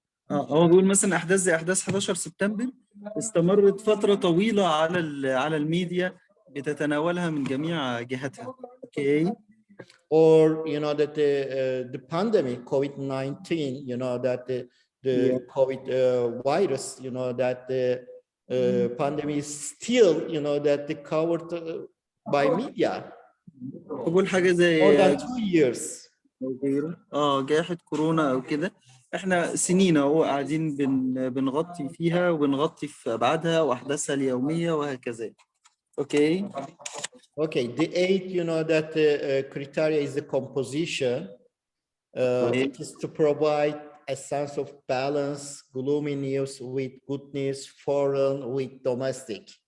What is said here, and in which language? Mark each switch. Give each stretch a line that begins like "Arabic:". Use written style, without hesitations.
Arabic: هو بيقول مثلا احداث زي احداث 11 سبتمبر استمرت فتره طويله على الميديا بتتناولها من جميع جهاتها. اوكي.
English: Or, you know, that the pandemic, COVID-19, you know, that the COVID virus, you know, that the pandemic is still, you know, that they covered by media.
Arabic: بقول حاجة زي
English: more than 2 years.
Arabic: جائحة كورونا أو كده، إحنا سنين أهو قاعدين بنغطي فيها وبنغطي في أبعادها وأحداثها اليومية وهكذا.
English: Okay. Okay, the eighth, you know, that criteria is the composition. It is to provide a sense of balance, gloomy news with good news, foreign with domestic.